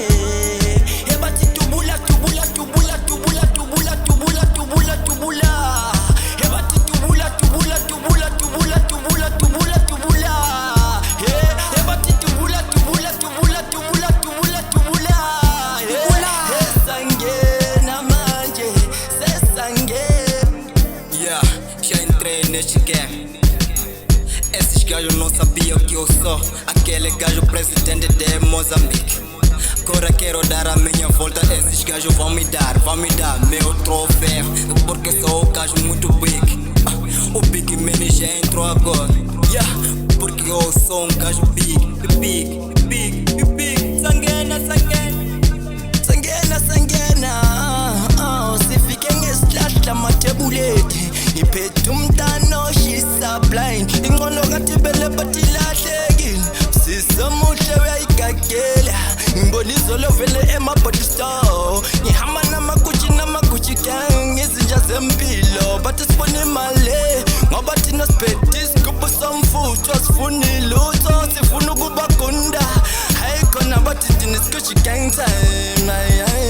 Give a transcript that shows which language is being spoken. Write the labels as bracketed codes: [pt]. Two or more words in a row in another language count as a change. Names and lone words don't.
[zu] Ebathi tubula. Ebathi tubula. Ebathi tubula. Sesangena manje, sesangena. Yeah, [pt] já entrei neste game. Esses gajos não sabiam o que eu sou. Aquele gajo presidente de Moçambique. Agora quero dar a minha volta. Esses gajos vão me dar meu troféu. Porque sou um gajo muito big. O Big Man já entrou agora. Yeah, porque eu sou um gajo big. [zu] Sangena. Sifike ngesihlahla mathebuleti. Iphethe umntana oshisa blind. Ingqondo kathibele bathi lahlekile. Sisemuhle uyayigagela. Ngibona izolo vele ema-body store. Ngihamba namagucci gang. Izinja zempilo bathi sifuna imali. Ngoba thina siphethe isigubhu somfutho. Sifuna ilutho, sifuna ukuba gunda. Hayi khona bathi thina iSgucci gang time.